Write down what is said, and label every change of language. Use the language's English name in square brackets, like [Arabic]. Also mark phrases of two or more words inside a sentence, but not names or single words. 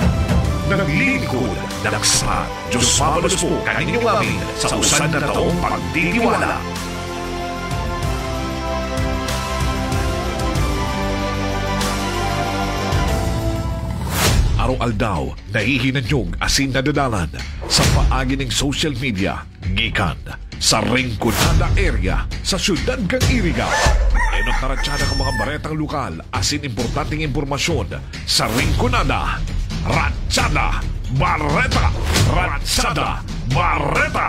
[Filipino] Naglilingkod ng sapat. [Bikol] Diyos mabalos po kaninyong amin sa usad na taong pagtitiwala. Araw-aldaw, nahihinanyog asin nadadalan sa paagi ng [English] social media, [Bikol] gikan sa Rinconada area sa syudad ng Iriga. Enot naratsyada ng mga baretang lokal asin importanteng impormasyon sa Rinconada. Ratsyada Barreta! Ratsyada Barreta!